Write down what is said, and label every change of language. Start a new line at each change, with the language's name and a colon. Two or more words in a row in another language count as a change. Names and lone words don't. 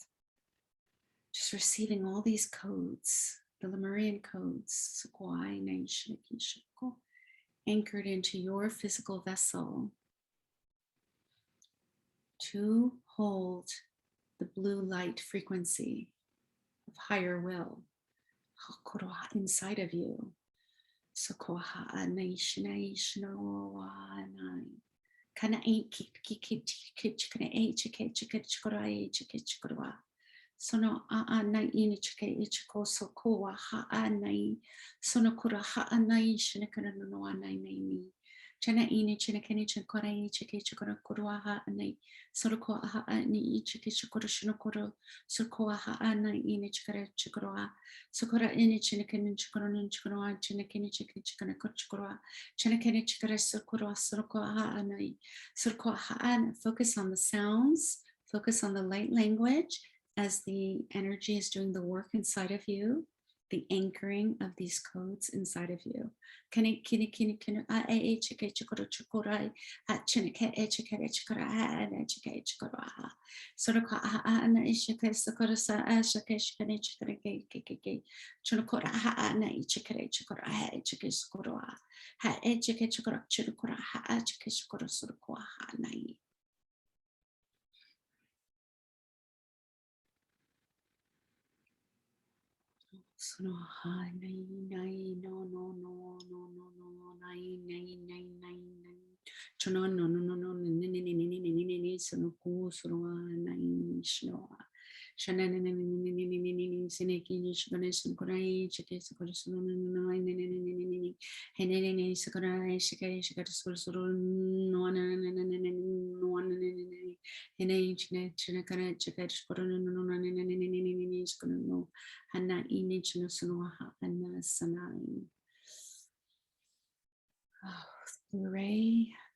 English: Just receiving all these codes, the Lemurian codes, anchored into your physical vessel to hold the blue light frequency of higher will inside of you. Sono aanai chike ichiko sokoa haanai sono kura haanai shinakana no anai nai Chana ini chana keni chan korai chike chikora kuruaha anai soroko aha ani chike chikora shinokoro soroko aha anai ini chikara chikoroa sokora ini chana keni chikora nun chikoroa chana keni chike chikara chikoroa chana keni chikara sokoro soroko aha anai soroko aha an. Focus on the sounds, focus on the light language as the energy is doing the work inside of you, the anchoring of these codes inside of you. Kini kini kini kini a e chike chikoro chikorai a chinike e chike chikora a e chike chikora a soroko a na ishike sokora sa a shike shike chikore ke chunokora a na chike chikora a chike sokora ha e chike chikora chikora a chike chikora soroko a na. Sono ha nai nai no no no no no no nai nai nai nai nai chono no no no no ni ni ni ni ni ni ni ni sono ku sono nai shino shana ni ni ni ni ni ni ni ni sine ki ni shikone sono korai chike sono sono no no ni ni ni ni ni ni ni he ni ni ni sono shike shike sono sono no na na na na no na ni ni ni he ni chine chine kana chike sono no no na ni ni ni ni ni ni sono no Hana ini chino sunoha ana sanai. Ray.